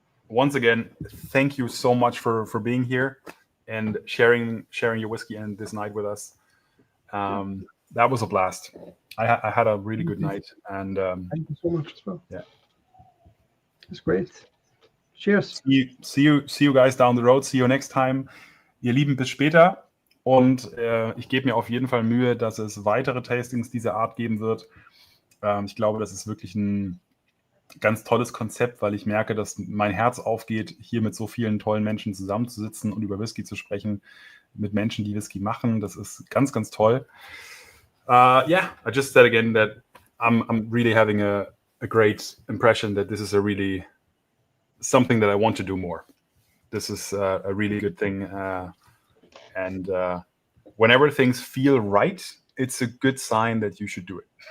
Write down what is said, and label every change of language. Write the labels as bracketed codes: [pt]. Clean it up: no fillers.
[en] Once again, thank you so much for being here and sharing your whiskey and this night with us. That was a blast. I had a really good night, and Thank you so much as well. Yeah. It's great. Cheers. see you guys down the road. See you next time. [de] Ihr Lieben, bis später. Und ich gebe mir auf jeden Fall Mühe, dass es weitere Tastings dieser Art geben wird. Ich glaube, das ist wirklich ein ganz tolles Konzept, weil ich merke, dass mein Herz aufgeht, hier mit so vielen tollen Menschen zusammenzusitzen und über Whisky zu sprechen, mit Menschen, die Whisky machen. Das ist ganz, ganz toll. [en] I just said again that I'm really having a great impression that this is a really something that I want to do more. This is a really good thing. And whenever things feel right, it's a good sign that you should do it.